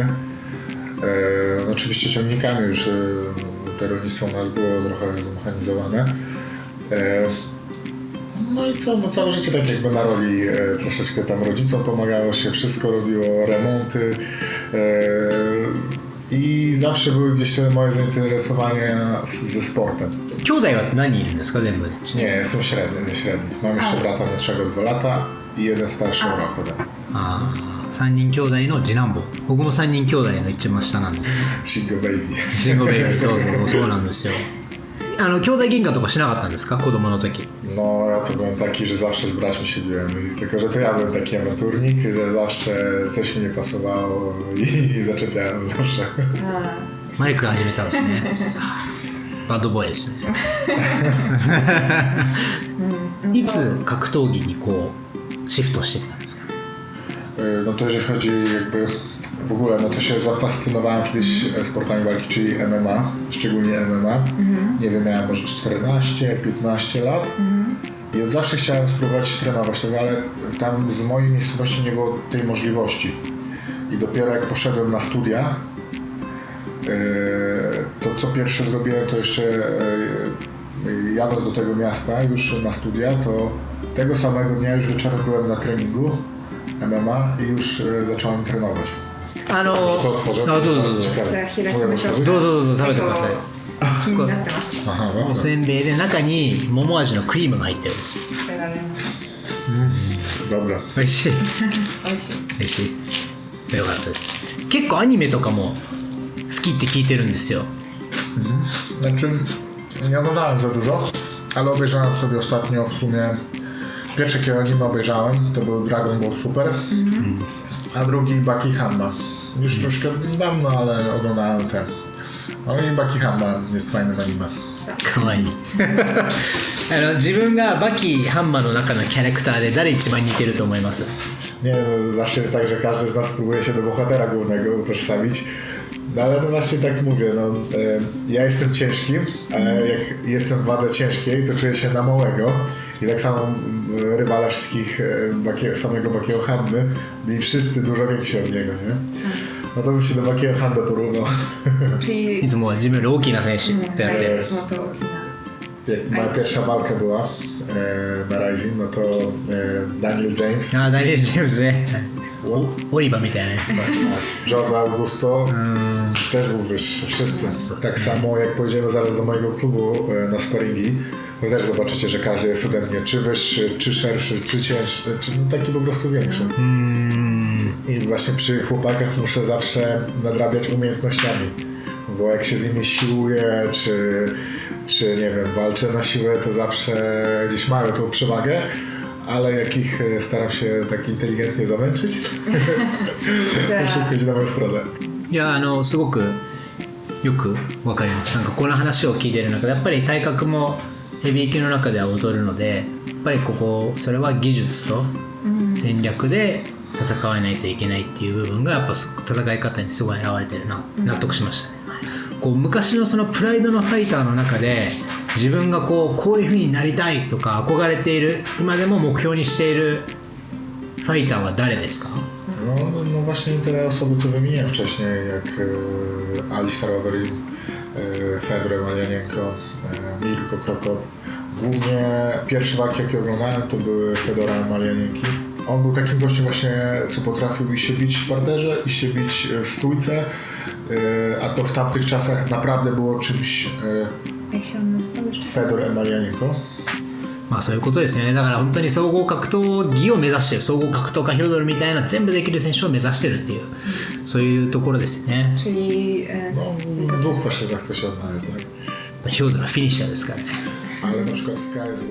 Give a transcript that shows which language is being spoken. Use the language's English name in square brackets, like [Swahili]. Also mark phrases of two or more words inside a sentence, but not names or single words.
[Polish] No, oczywiście ciągnikami już te rolnictwo u nas było trochę zmechanizowane. No i co, no całe życie tak jakby na roli troszeczkę tam rodzicom pomagało się, wszystko robiło, remonty i zawsze były gdzieś te moje zainteresowania ze sportem. [Japanese] 兄弟は何人いるんですか、全部で？ [Polish] Nie, jestem średni. Mam jeszcze brata młodszego 2 lata i jeden starszy o rok ode mnie. [Japanese] ああ、3人兄弟の次男坊。僕も3人兄弟の一番下なんです。 Shingo baby. シンゴベイビー、そうなんですよ。兄弟喧嘩とかしなかったんですか、子供の時？ [Polish] No, ja to byłem taki, że zawsze z braćmi się biłem, tylko że to ja byłem taki awanturnik, że zawsze coś mi nie pasowało i zaczepiałem zawsze. [Japanese] マリックが始めたんですね。バッドボーイですね。いつ格闘技にこうシフトしていったんですか？ [Polish] No to jeżeli chodzi jakby w ogóle, no to się zafascynowałem kiedyś sportami walki, czyli MMA, szczególnie MMA. Nie wiem, miałem może 14-15 lat i od zawsze chciałem spróbować trenować tego, ale tam z mojej miejscowości nie było tej możliwości. I dopiero jak poszedłem na studia, to co pierwsze zrobiłem, to jeszcze jadąc do tego miasta już na studia, to tego samego dnia już wieczorem byłem na treningu MMA i już zacząłem trenować. とotworzę. [Japanese] どうぞどうぞ。 [Polish] Ciekawe. [Japanese] じゃあ開きましょう。どうぞどうぞ食べてください。気になってます。 [Polish] Aha, お dobra. [Japanese] せんべいで中に桃味のクリームが入ってるんです。食べられません。 [Polish] Dobra. [Japanese] 美味しい。美味しい。美味しい。よかったです。結構アニメとかも好きって聞いてるんですよ。 [Polish] Znaczy, nie oglądałem za dużo, ale obejrzałem sobie ostatnio w sumie. Pierwsze jakie anime obejrzałem to był Dragon Ball Super, a drugi Baki Hanma. Już troszkę niedawno, ale oglądałem te. No i Baki Hanma jest fajnym anime. [Japanese] かわいい自分がバキハンマーの中のキャラクターで誰一番似てると思います？ [Polish] Nie, no, zawsze jest tak, że każdy z nas próbuje się do bohatera głównego utożsamić. No ale no właśnie tak mówię, no, ja jestem ciężki, ale jak jestem w wadze ciężkiej, to czuję się na małego. I tak samo rywale wszystkich samego Bakiego Hanmy byli wszyscy dużo więksi od niego, nie? No to bym się do Bakiego Hanmy porównał. czyli [Japanese] いつもは自分より大きな選手とやってる [Polish] no to Okina. Jak moja pierwsza walka była na Rising, no to Daniel James, [Japanese] ああダニエル・ジェームズねオリバーみたいなね [Polish] Jose Augusto też był wyższy, wszyscy. Tak samo jak pojedziemy zaraz do mojego klubu na sparingi, to też zobaczycie, że każdy jest ode mnie czy wyższy, czy szerszy, czy cięższy, czy no taki po prostu większy. I właśnie przy chłopakach muszę zawsze nadrabiać umiejętnościami, bo jak się z nimi siłuję, czy nie wiem, walczę na siłę, to zawsze gdzieś mają tą przewagę, ale jak ich staram się tak inteligentnie zamęczyć, to wszystko idzie na moją stronę. [Japanese] いやすごくよくわかります。なんかこの話を聞いてる中でやっぱり体格もヘビー級の中では劣るのでやっぱりそれは技術と戦略で戦わないといけないっていう部分がやっぱ戦い方にすごい現れてるな納得しましたね。こう昔のそのプライドのファイターの中で自分がこういう風になりたいとか憧れている今でも目標にしているファイターは誰ですか？ [Polish] No właśnie te osoby, co wymieniłem wcześniej, jak Alistar Overeem, Fedor Emelianenko, Mirko Krokop. Głównie pierwsze walki, jakie oglądałem, to były Fedora Emelianenki. On był takim gościem właśnie, co potrafił i się bić w parterze, i się bić w stójce, a to w tamtych czasach naprawdę było czymś. Jak się on nazywał już? Fedor Emelianenko. [Japanese] まあそういうことですよね。だから本当に総合格闘技を目指してる、総合格闘家ヒョドルみたいな全部できる選手を目指してるっていうそういうところですよね。 [Polish] Czyli No, w dwóch płaszczyznach chce się odnaleźć, tak? [Japanese] ヒョドルはフィニッシャーですからね。 [Polish] Ale na przykład w KSW...